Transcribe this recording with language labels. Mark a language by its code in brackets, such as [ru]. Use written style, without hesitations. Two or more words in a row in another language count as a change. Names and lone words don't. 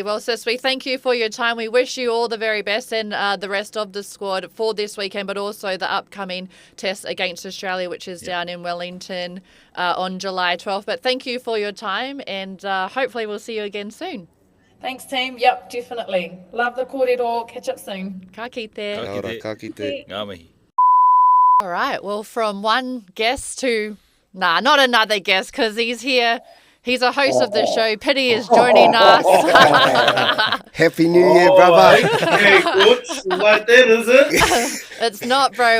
[en] Well, sis, we thank you for your time. We wish you all the very best and the rest of the squad for this weekend, but also the upcoming test against Australia, which is down in Wellington on July 12th. But thank you for your time, and hopefully we'll see you again soon. Thanks, team. Yep, definitely. Love the kōrero. Catch up soon. [mi] Ka kite. Kia ora, ka kite. Ngā mihi. [en] All right. Well, from one guest to... not another guest, because he's here. He's a host of the show. Pity is joining us. Happy New Year, brother. Hey, coach. Like that, is it? It's not, bro.